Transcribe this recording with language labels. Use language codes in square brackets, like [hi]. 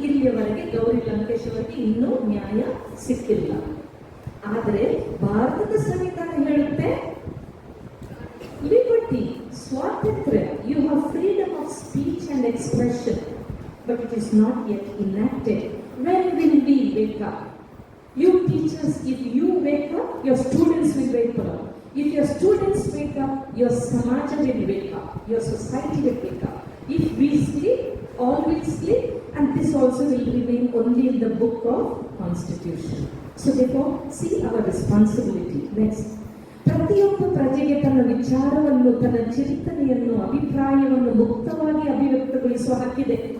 [kn] ಇಲ್ಲಿಯವರೆಗೆ ಗೌರಿ ಲಂಕೇಶ್ ಅವರಿಗೆ ಇನ್ನೂ ನ್ಯಾಯ ಸಿಕ್ಕಿಲ್ಲ. ಆದರೆ ಭಾರತದ ಸಂವಿಧಾನ ಹೇಳುತ್ತೆ ಲಿಬರ್ಟಿ, ಸ್ವಾತಂತ್ರ್ಯ. [en] You have freedom of speech and expression, but it is not yet enacted. When will we wake up? You teachers, if you wake up, your students will wake up. If your students wake up, your samaja will wake up, your society will wake up. If we sleep, all will sleep, and this also will remain only in the book of Constitution. So therefore, see our responsibility. Next. [kn] ಪ್ರತಿಯೊಬ್ಬ ಪ್ರಜೆಗೆ ತನ್ನ ವಿಚಾರವನ್ನು, ತನ್ನ ಚಿಂತನೆಯನ್ನು, ಅಭಿಪ್ರಾಯವನ್ನು ಮುಕ್ತವಾಗಿ ಅಭಿವ್ಯಕ್ತಗೊಳಿಸುವ ಹಕ್ಕಿದೆ.